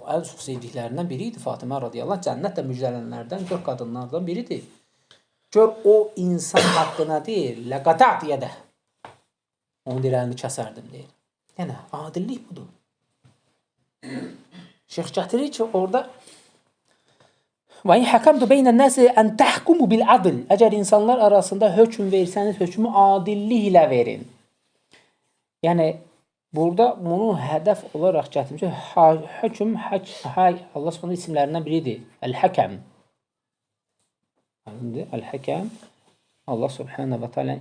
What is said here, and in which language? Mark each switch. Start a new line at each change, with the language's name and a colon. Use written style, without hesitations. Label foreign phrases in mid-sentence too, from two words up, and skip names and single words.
Azerbaijani: O, ən çox sevdiklərindən biriydi Fatimə
Arabic: رضي الله عنه.
Azerbaijani: Cənnətlə müjdələnlərdən 4 qadınlardan biridir. Gör, o insan haqqına deyir,
Arabic: ləqətət yədə.
Azerbaijani: Onun deyir, əlini kəsərdim, deyir. Yəni, adillik budur. Şeyx gətirir ki, orada
Arabic: وَاِنْ حَكَمْتُ بَيْنَ النَّاسِ اَنْ تَحْكُمُ بِالْعَدْلِ
Azerbaijani: Əgər insanlar arasında hökm verirsəniz, hökmü adillik ilə verin. Yəni, burada bunu hədəf olaraq gətirir ki, hökm, Allah s.ə. isimlərindən biridir. Əl-Həkəm. Əl-Həkəm Allah s.ə.